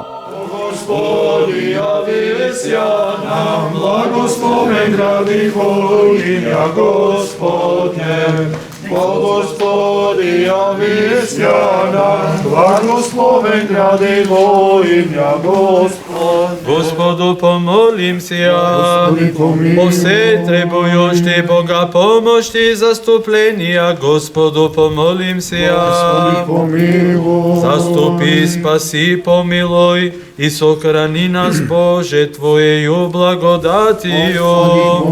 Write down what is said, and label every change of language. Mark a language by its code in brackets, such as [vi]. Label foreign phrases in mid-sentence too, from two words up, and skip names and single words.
[cu] Господи, јави сја нам, благословен гради во имја Господне. Господи, јави сја нам, благословен гради во имја Господне. Господу помолимся. О все требующие Бога помощи и заступления, Господу помолимся. Заступи, спаси, помилуй и сохрани нас, Боже, Твоею благодатью.